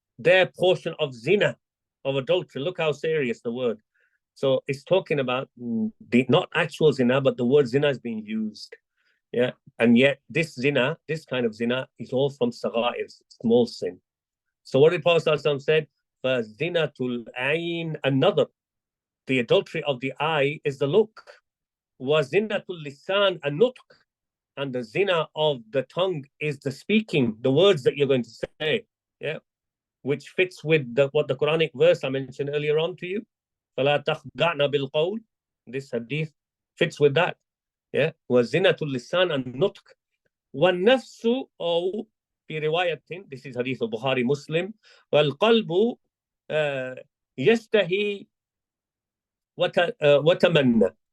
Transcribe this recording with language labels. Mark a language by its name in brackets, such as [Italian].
[English] Their portion of zina, of adultery. Look how serious the word. So it's talking about not actual zina, but the word zina is being used. Yeah. And yet this zina, this kind of zina, is all from sagha'ir, small sin. So what did Prophet ﷺ said? [Arabic] فَزِنَةُ الْعَيْنِ [English] another. The adultery of the eye is the look. [Arabic] وَزِنَةُ اللِّسَانِ النُّطْقِ. [English] And the zina of the tongue is the speaking, the words that you're going to say. Yeah. Which fits with what the Quranic verse I mentioned earlier on to you. [Arabic] فَلَا تَخْضَعْنَ بِالْقَوْلِ. [English] This hadith fits with that. Yeah. [Arabic] وَزِنَةُ اللِّسَانِ النُّطْقِ. وَالنَّفْسُ أو في رواية, [English] this is hadith of Bukhari Muslim, [Arabic] وَالْقَلْبُ يَشْتَهِي وَتَمَنَّى.